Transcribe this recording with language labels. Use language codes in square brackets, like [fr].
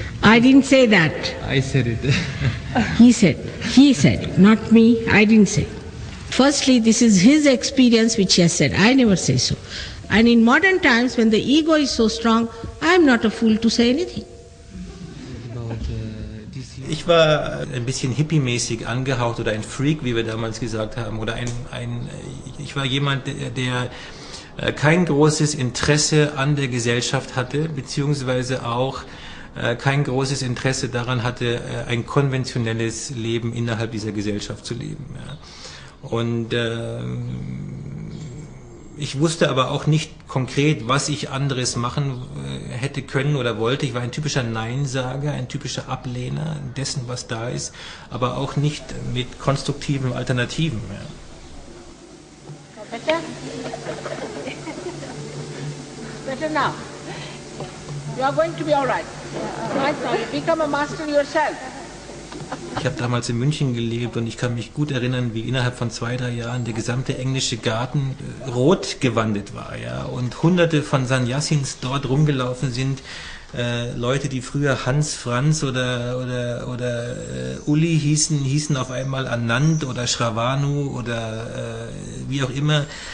[en] I didn't say that. I said it. He said, not me, I didn't say. Firstly, this is his experience which he has said. I never say so. And in modern times, when the ego is so strong, I am not a fool to say anything. [de] Ich war ein bisschen hippie-mäßig angehaucht oder ein Freak, wie wir damals gesagt haben. Oder ich war jemand, der kein großes Interesse an der Gesellschaft hatte, beziehungsweise auch kein großes Interesse daran hatte, ein konventionelles Leben innerhalb dieser Gesellschaft zu leben. Ja. Und ich wusste aber auch nicht konkret, was ich anderes machen hätte können oder wollte. Ich war ein typischer Neinsager, ein typischer Ablehner dessen, was da ist, aber auch nicht mit konstruktiven Alternativen. Ja. [en] Better? Better now. You are going to be all right. Right now, you become a master yourself. [de] Ich habe damals in München gelebt und ich kann mich gut erinnern, wie innerhalb von 2-3 Jahren der gesamte englische Garten rot gewandet war, ja, und hunderte von Sannyasins dort rumgelaufen sind, Leute, die früher Hans, Franz oder Uli hießen auf einmal Anand oder Shravanu oder wie auch immer.